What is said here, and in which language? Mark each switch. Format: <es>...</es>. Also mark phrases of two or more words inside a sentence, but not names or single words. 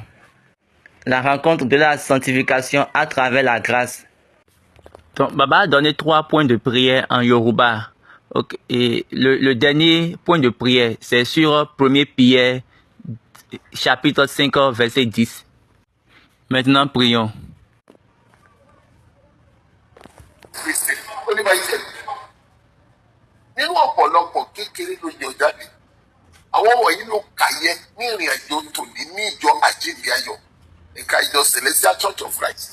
<fr>La rencontre de la sanctification à travers la grâce. Donc, Baba a donné 3 points de prière en Yoruba. Okay. Et le dernier point de prière, c'est sur 1 Pierre, chapitre 5, verset 10. Maintenant, prions.</fr> <yo>Nínú ọ̀pọ̀lọpọ̀ kékeré ló yọ jáde àwọn wọ̀nyí ló kàyẹ ní ìrìn àjò tòní ní ìjọ àjíǹde ayọ̀ ẹ̀ka ìjọ Celestial Church of Christ.</yo>